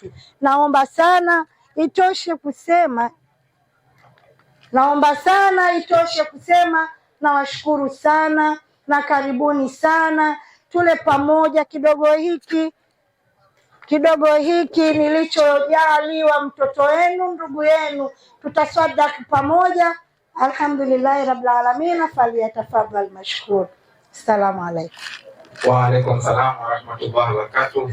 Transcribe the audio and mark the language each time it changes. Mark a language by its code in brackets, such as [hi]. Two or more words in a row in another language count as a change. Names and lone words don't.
[sw] Naomba sana itoshe kusema, na washukuru sana na karibuni sana. Tule pamoja kidogo hiki nilichojaliwa mtoto wenu, ndugu yenu, tutasadaki pamoja. [ar] الحمد لله رب العالمين، فليتفضل مشكور. السلام عليكم. وعليكم السلام ورحمة الله وبركاته.